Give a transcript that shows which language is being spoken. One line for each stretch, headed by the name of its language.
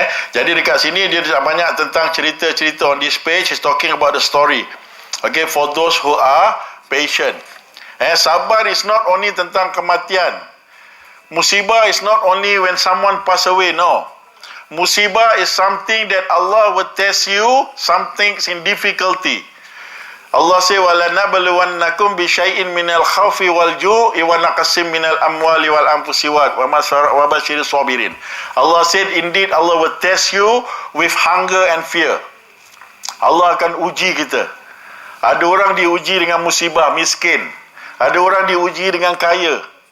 Malay: Jadi dekat sini dia banyak tentang cerita-cerita.
English: On this page is talking about the story. Okay, for those who are patient. Sabar is not only
Malay: tentang kematian.
English: Musibah is not only when someone pass away, no. Musibah is something that Allah will test you, something's in difficulty. Allah say
Arabic: وَلَنَبْلُوَنَّكُمْ بِشَيْءٍ مِنَ الْخَوْفِ وَالْجُوعِ وَنَقْصٍ مِنَ الْأَمْوَالِ وَالْأَنْفُسِ وَبَشِّرِ الصَّابِرِينَ.
English: Allah said, indeed Allah will test you with hunger and fear.
Malay: Allah akan uji kita. Ada orang diuji dengan musibah, miskin. Ada orang diuji dengan kaya.